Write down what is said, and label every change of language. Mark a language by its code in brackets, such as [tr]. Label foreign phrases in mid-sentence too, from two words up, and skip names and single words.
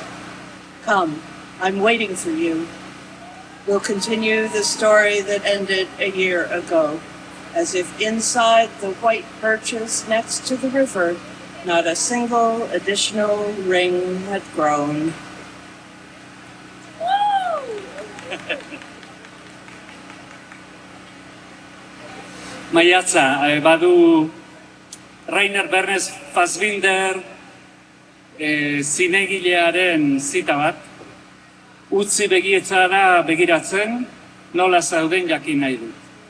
[en] Come, I'm waiting for you. We'll continue the story that ended a year ago, as if inside the white birches next to the river, not a single additional ring had grown. [eu] Maiatza, badu Rainer Bernes Fassbinder zinegilearen zita bat, utzi begietzara begiratzen, nola zauden jakin nahi dut.